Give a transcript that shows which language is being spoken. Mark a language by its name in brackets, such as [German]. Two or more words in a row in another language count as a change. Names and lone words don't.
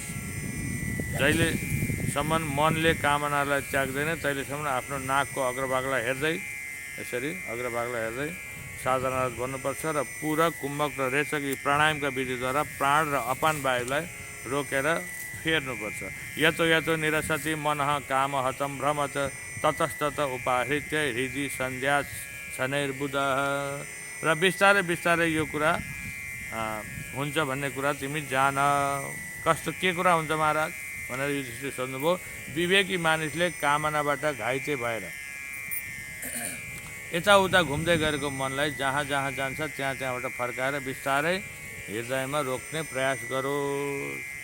[Nepali] जहिलेसम्म मनले कामनालाई त्याग्दैन तहिलेसम्म आफ्नो नाकको अग्रभागलाई हेर्दै, यसरी अग्रभागलाई हेर्दै साधनारत भन्नुपर्छ र पूरक, कुम्भक र रेचकी प्राणायामका विधिद्वारा प्राण र अपान वायुलाई रोकेर फेर्नुपर्छ। [Sanskrit] यतो यतो निरसति मनः काम हतम भ्रमत ततस्तत उपाहृत्य हृदि सन्ध्या शनैर्बुध। [Nepali] र बिस्तारै बिस्तारै यो कुरा हुन्छ भन्ने कुरा तिमी जान। कस्तो के कुरा हुन्छ महाराज भनेर युधिष्ठिर सोध्नुभयो। विवेकी मानिसले कामनाबाट घाइते भएर यताउता घुम्दै गरेको मनलाई जहाँ जहाँ जान्छ त्यहाँ त्यहाँबाट फर्काएर बिस्तारै हृदयमा रोक्ने प्रयास गरोस्।